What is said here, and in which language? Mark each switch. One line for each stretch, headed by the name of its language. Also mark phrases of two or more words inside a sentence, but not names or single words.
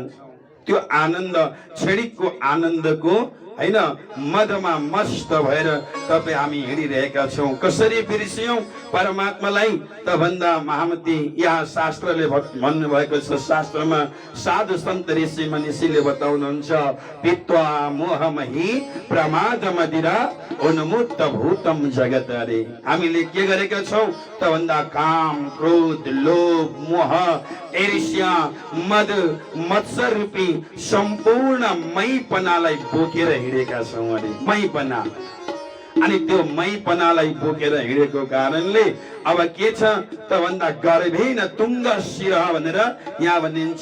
Nepali: त्यो आनन्द क्षणिकको आनन्दको हैन मदमा मस्त भएर तपाईँ हामी हिँडिरहेका छौं। कसरी बिर्सियौं परमात्मालाई त भन्दा महामती यहाँ शास्त्रले भन्नु भएको छ। शास्त्रमा साधु सन्त ऋषि मनीषीले बताउनुहुन्छ,
Sanskrit: पित्वा मोहमहि प्रमाद मदिरा उन्मुक्त भूतम जगत।
Nepali: अरे हामीले के गरेका छौं त भन्दा काम, क्रोध, लोभ, मोह, ईर्ष्या, मद, मत्सर रूपी सम्पूर्ण मैपनालाई बोकेर हिँडेका छौं। अरे मैपना, अनि त्यो मैपनालाई बोकेर हिँडेको कारणले अब के छ त भन्दा
Sanskrit: गर्भेन तुङ्ग शिर
Nepali: भनेर यहाँ भनिन्छ।